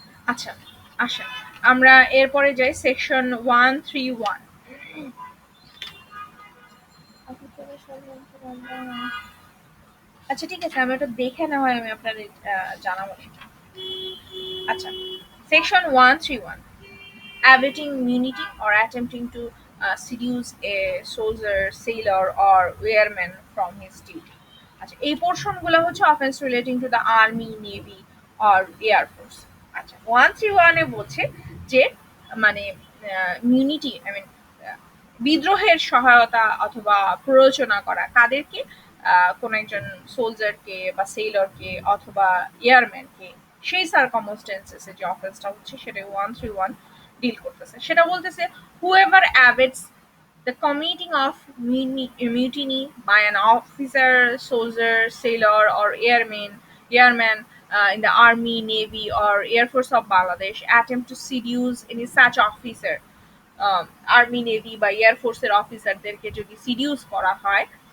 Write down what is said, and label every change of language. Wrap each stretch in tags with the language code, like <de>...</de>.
<bn>আচ্ছা, আসেন আমরা এরপরে যাই সেকশন 131। আচ্ছা ঠিক আছে, আমি ওটা দেখে না হয় আমি আপনাদের জানাবো।</bn> <en>আচ্ছা, section 131, abetting immunity or attempting to seduce a soldier, sailor or airman from his duty।</en> <bn>আচ্ছা, এই পোর্শনগুলো হচ্ছে</bn> <en>Offence relating to the army, navy or air force.</en> <bn>আচ্ছা, 131 এ বলছে যে মানে ইমিউনিটি আই মিন বিদ্রোহের সহায়তা অথবা প্ররোচনা করা কাদেরকে, কোন একজন সোলজারকে বা সেলরকে অথবা এয়ারম্যানকে, সেই সার্কামস্টেন্সেসে যে অফেন্সটা হচ্ছে সেটা 131 ডিল করতেছে। সেটা বলতেছে</bn> <en>whoever abets the committing of mutiny by an officer, soldier, sailor or airman in the army, navy or air force of Bangladesh attempt to seduce any such officer,</en> <bn>army navy বা air ফোর্সের অফিসারদেরকে যদি seduce করা হয়,</bn>